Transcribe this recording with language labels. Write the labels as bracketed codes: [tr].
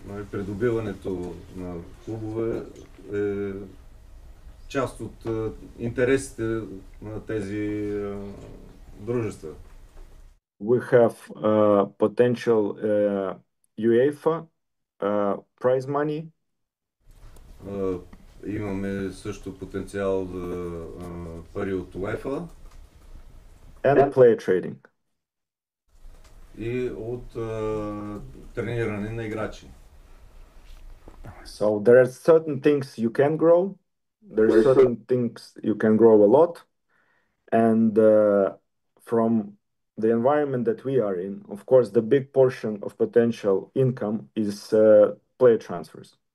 [bg] Придобиването на клубове е част от интересите на тези дружества. [en] We have potential UEFA prize money. [bg] Имаме също потенциал за пари от UEFA. [en] And player trading. [bg] И от трениране на играчи. [en] So there are certain things you can grow. There are certain things you can grow a lot. And from the environment that we are in, of course, the big portion of potential income is player transfers.